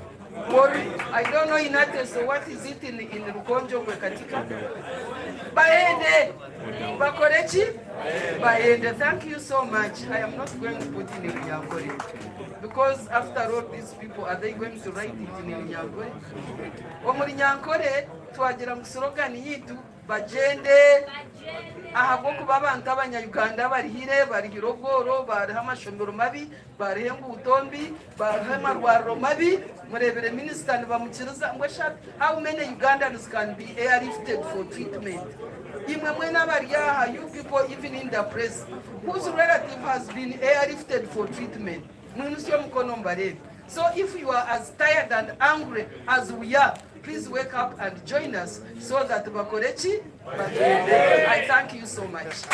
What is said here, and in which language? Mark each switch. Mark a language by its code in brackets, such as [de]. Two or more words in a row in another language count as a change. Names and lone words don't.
[en] I don't know in Teso, what is it in Rukonjo Katika? Baende, Bakorechi, And thank you so much. I am not going to put in Runyankore because after all these people, are they going to write it in Runyankore? [nyn] Omuri Nyankore twagira mu slogan yitu bagende ahubwo kuba abantu abanya-Uganda barihire barihira obworo bariho amashomero mabi bariho enguuto bariho amarwariro mabi murebere minisita nibamukiriza ngo [en] how many Ugandans can be airlifted for treatment? [nyn] Imwe mwena bariyaha, [en] you people even in the press whose relative has been airlifted for treatment. So if you are as tired and angry as we are, please wake up and join us so that Bakorechi. I thank you so much.